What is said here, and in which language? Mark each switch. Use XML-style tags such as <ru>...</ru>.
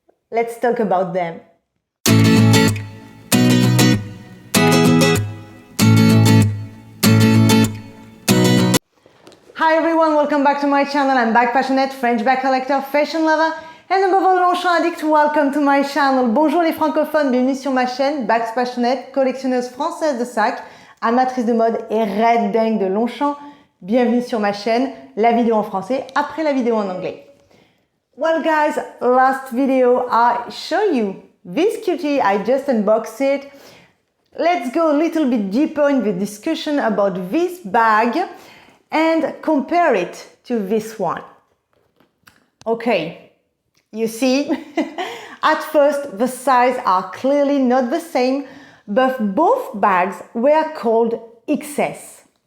<en>Let's talk about them. Hi everyone, welcome back to my channel. I'm bag passionate, French bag collector, fashion lover, and above all, Longchamp addict. Welcome to my channel.</en> <fr>Bonjour les francophones, bienvenue sur ma chaîne,</fr> <en>bags passionate,</en> <fr>collectionneuse française de sacs, amatrice de mode et red dingue de Longchamp. Bienvenue sur ma chaîne, la vidéo en français après la vidéo en anglais.</fr> <en>Well guys, last video I show you this cutie, I just unboxed it. Let's go a little bit deeper in the discussion about this bag and compare it to this one. Okay, you see, at first the sizes are clearly not the same, but both bags were called XS.</en>